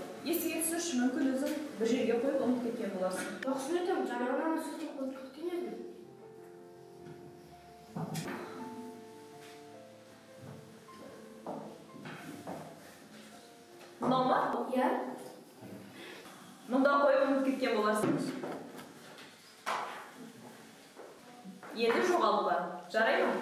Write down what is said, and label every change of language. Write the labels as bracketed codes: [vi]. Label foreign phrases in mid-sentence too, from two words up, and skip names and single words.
[kk] Есіңе түсірші, мүмкін өзің бір жерге қойып ұмытып кеткен боларсың. [ky] Жок, шын айтамын, жанагы нерсеге коюп кеткен едим. [kk] Мынау ма? Иә. Мұнда қойып ұмытып кеткен боларсың. Енді жоғалуға. Жарай ма?